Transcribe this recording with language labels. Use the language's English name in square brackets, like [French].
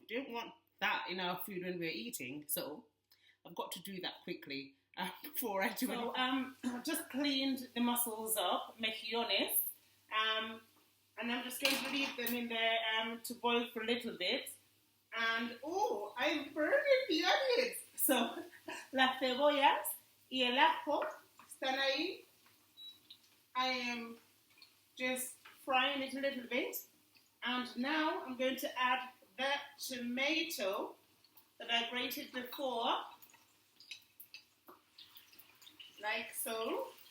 [English] You don't want that in our food when we're eating. So I've got to do that quickly before I do it. So I've just cleaned the mussels up, mejillones, and I'm just going to leave them in there to boil for a little bit. And oh, I burned the onions. [Spanish] So las cebollas y el ajo están ahí. [English] I am just frying it a little bit, and now I'm going to add the tomato that I grated before, like so.